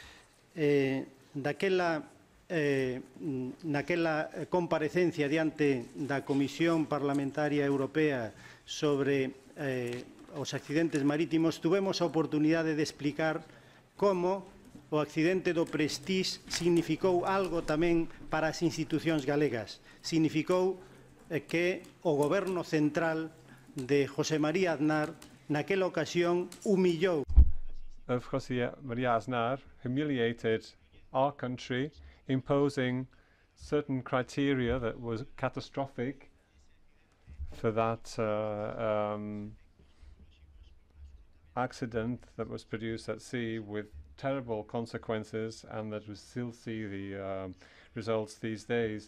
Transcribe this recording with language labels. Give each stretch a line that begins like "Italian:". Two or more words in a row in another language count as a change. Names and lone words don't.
Galician: Naquela comparecencia diante da Comisión Parlamentaria Europea sobre os accidentes marítimos, tuvemos a oportunidade de explicar como o accidente do Prestige significou algo tamén para as institucións galegas. Significou que o goberno central de José María Aznar naquela ocasión humillou.
English: José María Aznar humiliated our country, imposing certain criteria that was catastrophic for that accident that was produced at sea with terrible consequences, and that we still see the results these days.